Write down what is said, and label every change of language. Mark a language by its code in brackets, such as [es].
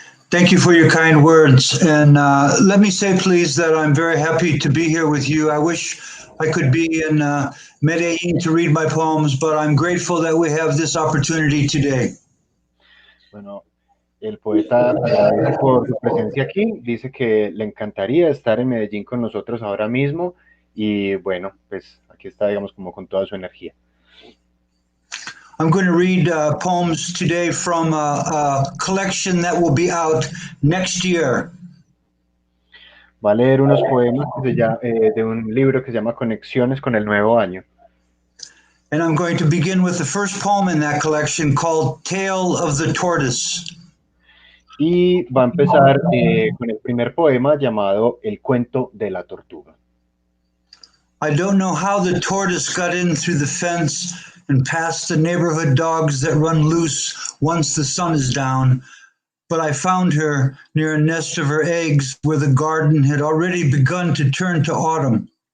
[en] Thank you for your kind words. And let me say, please, that I'm very happy to be here with you. I wish I could be in Medellín to read my poems, but I'm grateful that we have this opportunity today. [es] Bueno, el poeta agradece por su presencia aquí, dice que le encantaría estar en Medellín con nosotros ahora mismo y bueno, pues aquí está, digamos, como con toda su energía. [en] I'm going to read poems today from a collection that will be out next year. [es] Va a leer unos poemas de un libro que se llama Conexiones con el Nuevo Año. [en] And I'm going to begin with the first poem in that collection called Tale of the Tortoise. [es] Y va a empezar con el primer poema llamado El cuento de la tortuga. [en] I don't know how the tortoise got in through the fence and past the neighborhood dogs that run loose once the sun is down, but I found her near a nest of her eggs where the garden had already begun to turn to autumn.